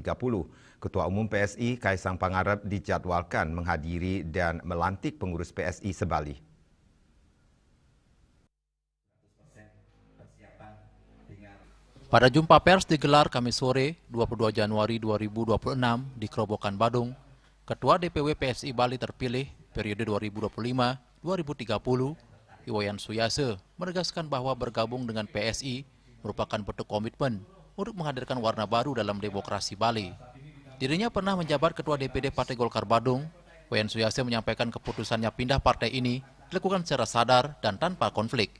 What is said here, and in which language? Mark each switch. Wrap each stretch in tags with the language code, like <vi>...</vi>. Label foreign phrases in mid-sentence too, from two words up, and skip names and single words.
<id>Ketua Umum PSI Kaisang Pangarep dijadwalkan menghadiri dan melantik pengurus PSI se-Bali. Pada jumpa pers digelar Kamis sore 22 Januari 2026 di Kerobokan Badung, Ketua DPW PSI Bali terpilih periode 2025-2030, Iwayan Suyase menegaskan bahwa bergabung dengan PSI merupakan bentuk komitmen untuk menghadirkan warna baru dalam demokrasi Bali. Dirinya pernah menjabat Ketua DPD Partai Golkar Badung. Iwayan Suyase menyampaikan keputusannya pindah partai ini dilakukan secara sadar dan tanpa konflik.</id>